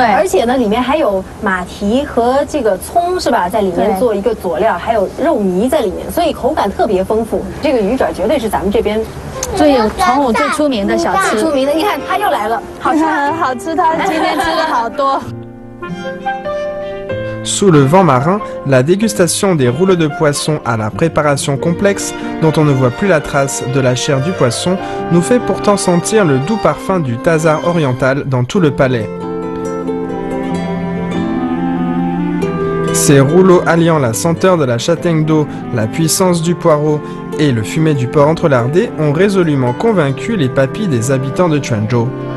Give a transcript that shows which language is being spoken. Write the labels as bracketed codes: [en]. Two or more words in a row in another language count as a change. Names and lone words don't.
[zh] 而且呢，里面还有马蹄和这个葱是吧，在里面做一个佐料，还有肉糜在里面，所以口感特别丰富。这个鱼卷绝对是咱们这边重武最出名的小吃。最出名的，你看它又来了，好吃，好吃，它今天吃了好多。 [fr] Sous le vent marin, la dégustation des rouleaux de poisson à la préparation complexe, dont on ne voit plus la trace de la chair du poisson, nous fait pourtant sentir le doux parfum du thazar oriental dans tout le palais. Ces rouleaux alliant la senteur de la châtaigne d'eau, la puissance du poireau et le fumet du porc entrelardé ont résolument convaincu les papilles des habitants de Quanzhou.